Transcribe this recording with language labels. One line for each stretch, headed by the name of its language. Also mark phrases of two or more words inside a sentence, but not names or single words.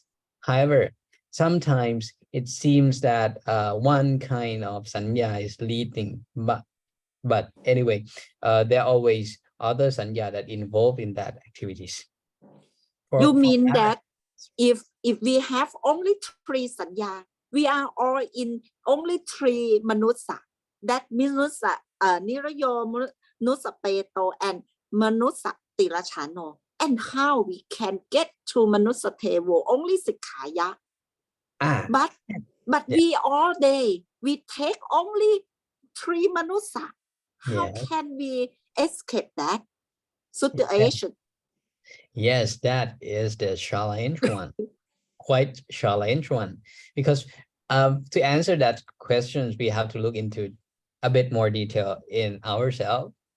English: However, sometimes it seems that one kind of sanya is leading, but anyway, there are always other sanya that involve in that activities. You For mean that, that if we have only 3 sanya, we are all in only 3 manusa.
Pali: That manusa, nirayo, manusa peto, and manusa tirachano.
English: And how we can get to
Pali: manusa tevo
English: only sikaya. But yeah, we all day we take only 3 manusa. How yeah. can we escape that situation? Yes, that is the challenge one, quite challenge one, because to answer that questions, we have to look into a bit more detail in ourselves.